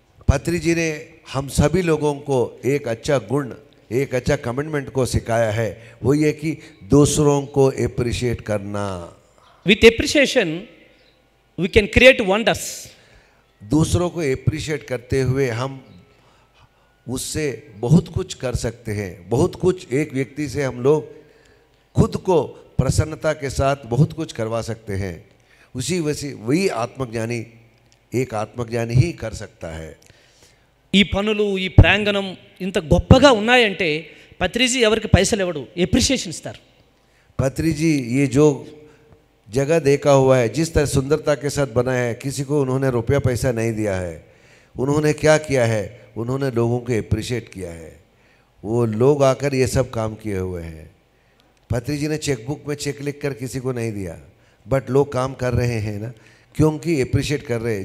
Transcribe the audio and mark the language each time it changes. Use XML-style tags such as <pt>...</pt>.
<hi>पत्री जी ने हम सभी लोगों को एक अच्छा गुण, एक अच्छा कमिटमेंट को सिखाया है. वो ये कि दूसरों को एप्रिशिएट करना.</hi> <en>With appreciation we can create wonders.</en> <hi>दूसरों को एप्रिशिएट करते हुए हम उससे बहुत कुछ कर सकते हैं. बहुत कुछ एक व्यक्ति से हम लोग खुद को प्रसन्नता के साथ बहुत कुछ करवा सकते हैं. वही आत्मज्ञानी, एक आत्मज्ञानी ही कर सकता है.</hi> <te>ఈ పనులు, ఈ ప్రాంగణం ఇంత గొప్పగా ఉన్నాయంటే పత్రిజీ ఎవరికి పైసలు ఇవ్వడు, ఎప్రిషియేషన్ ఇస్తారు.</te> <hi>पत्री जी ये जो जगह देखा हुआ है, जिस तरह सुंदरता के साथ बनाया है, किसी को उन्होंने रुपया पैसा नहीं दिया है. उन्होंने क्या किया है, उन्होंने लोगों को एप्रिशिएट किया है. वो लोग आकर ये सब काम किए हुए हैं. पत्री जी ने चेकबुक में चेक लिख कर किसी को नहीं दिया, बट लोग काम कर रहे हैं ना, क्योंकि एप्रिशिएट कर रहे हैं.</hi>